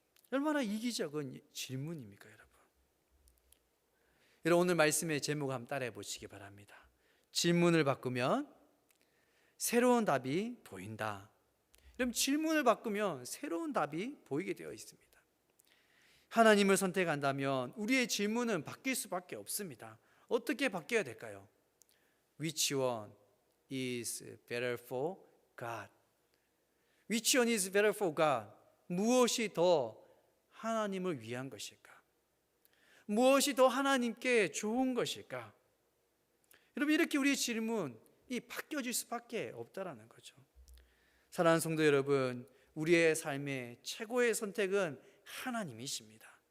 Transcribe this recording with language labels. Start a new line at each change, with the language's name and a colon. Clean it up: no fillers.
Korean: 얼마나 이기적인 질문입니까, 여러분? 여러분, 오늘 말씀의 제목 한번 따라해 보시기 바랍니다. 질문을 바꾸면 새로운 답이 보인다. 여러분, 질문을 바꾸면 새로운 답이 보이게 되어 있습니다. 하나님을 선택한다면 우리의 질문은 바뀔 수밖에 없습니다. 어떻게 바뀌어야 될까요?
English: Which one is better for God? Which one is better for God?
Korean: 무엇이 더 하나님을 위한 것일까? 무엇이 더 하나님께 좋은 것일까? 여러분, 이렇게 우리의 질문이 바뀌어질 수밖에 없다라는 거죠. 사랑하는 성도 여러분, 우리의 삶의 최고의 선택은 하나님이십니다.